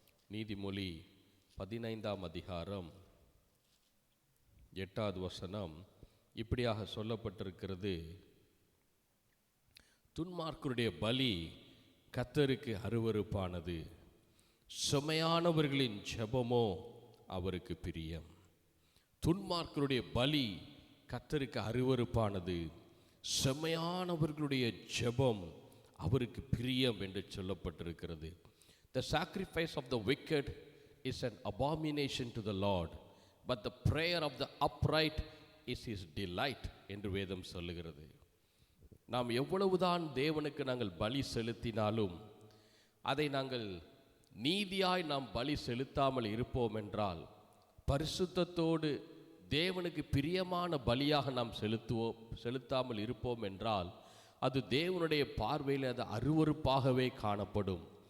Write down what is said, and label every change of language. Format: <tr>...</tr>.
<ta>நீதிமொழி 15ஆம் அதிகாரம் 8வது வசனம் இப்படியாக சொல்லப்பட்டிருக்கிறது, துன்மார்க்கருடைய பலி கர்த்தருக்கு அருவருப்பானது, செம்மையானவர்களின் ஜெபமோ அவருக்கு பிரியம். துன்மார்க்கருடைய பலி கர்த்தருக்கு அருவருப்பானது, செம்மையானவர்களுடைய ஜெபம் அவருக்கு பிரியம் என்று சொல்லப்பட்டிருக்கிறது.</ta> <en>The sacrifice of the wicked is an abomination to the Lord, but the prayer of the upright is His delight</en> <ta>என்று வேதம் சொல்லுகிறது. நாம் எவ்வளவுதான் தேவனுக்கு நாங்கள் பலி செலுத்தினாலும், அதை நாங்கள் நீதியாய் நாம் பலி செலுத்தாமல் இருப்போம் என்றால், பரிசுத்தத்தோடு தேவனுக்கு பிரியமான பலியாக நாம் செலுத்தாமல் இருப்போம் என்றால், அது தேவனுடைய பார்வையில் அது அருவருப்பாகவே காணப்படும்.</ta>